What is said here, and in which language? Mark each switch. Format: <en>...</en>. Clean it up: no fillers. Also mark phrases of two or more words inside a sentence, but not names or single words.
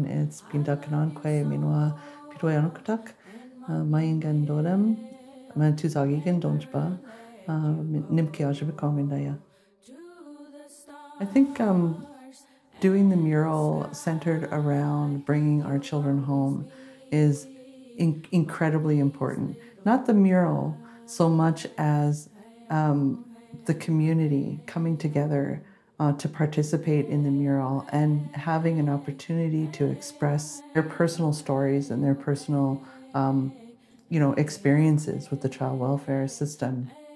<en>It's Pindakanaan Kwe Minwa Pitwayanukatak, Mayangan Dodam, Mantuzagigan Donjba, Nimkiajabikongandaya. I think doing the mural centered around bringing our children home is incredibly important. Not the mural so much as the community coming together to participate in the mural and having an opportunity to express their personal stories and their personal experiences with the child welfare system.</en>